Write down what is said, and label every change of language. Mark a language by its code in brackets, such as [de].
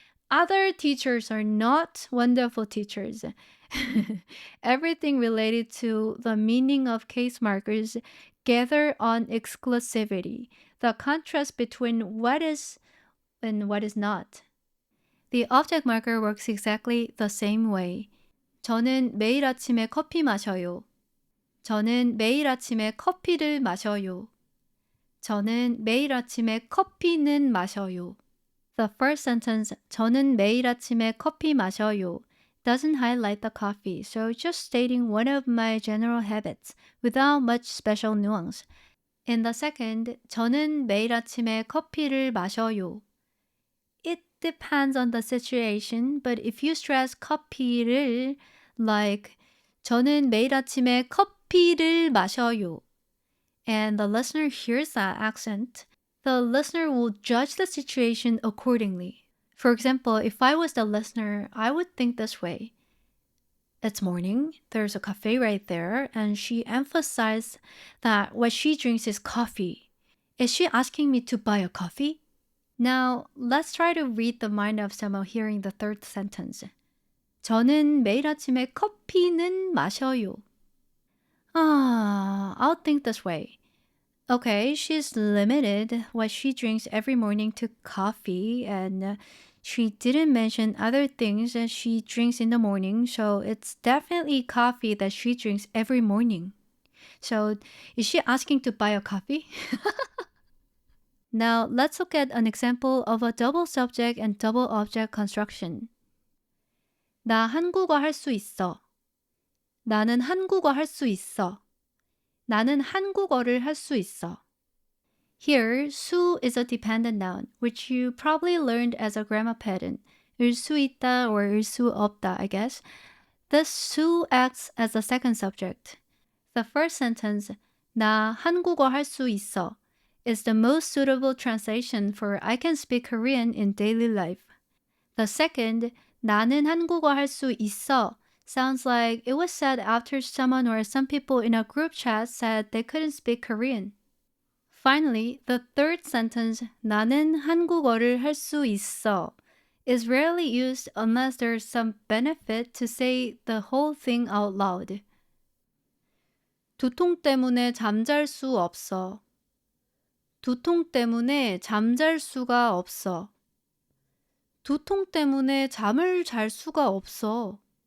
[en] Other teachers are not wonderful teachers. Everything related to the meaning of case markers gather on exclusivity, the contrast between what is and what is not. The object marker works exactly the same way. [ko] 저는 매일 아침에 커피 마셔요. 저는 매일 아침에 커피를 마셔요. 저는 매일 아침에 커피는 마셔요. [en] The first sentence, [ko] 저는 매일 아침에 커피 마셔요, [en] doesn't highlight the coffee, so just stating one of my general habits without much special nuance. In the second, [ko] 저는 매일 아침에 커피를 마셔요. [en] It depends on the situation, but if you stress 커피를, like [ko] 저는 매일 아침에 커피를 마셔요, [en] and the listener hears that accent, the listener will judge the situation accordingly. For example, if I was the listener, I would think this way. It's morning, there's a cafe right there, and she emphasized that what she drinks is coffee. Is she asking me to buy a coffee? Now, let's try to read the mind of someone hearing the third sentence. [ko] 저는 매일 아침에 커피는 마셔요. [en] I'll think this way. Okay, she's limited what she drinks every morning to coffee, and she didn't mention other things that she drinks in the morning, so it's definitely coffee that she drinks every morning. So, is she asking to buy a coffee? Now, let's look at an example of a double subject and double object construction. [ko] 나 한국어 할 수 있어. 나는 한국어 할 수 있어. 나는 한국어를 할 수 있어. [en] Here, 수 is a dependent noun, which you probably learned as a grammar pattern. [ko] 을 수 있다 [en] or [ko] 을 수 없다, [en] I guess. This 수 acts as the second subject. The first sentence, [ko] 나 한국어 할 수 있어, [en] is the most suitable translation for I can speak Korean in daily life. The second, [ko] 나는 한국어 할 수 있어, [en] sounds like it was said after someone or some people in a group chat said they couldn't speak Korean. Finally, the third sentence, [ko] 나는 한국어를 할 수 있어, [en] is rarely used unless there's some benefit to say the whole thing out loud. [ko] 두통 때문에 잠잘 수 없어. 두통 때문에 잠잘 수가 없어. 두통 때문에 잠을 잘 수가 없어.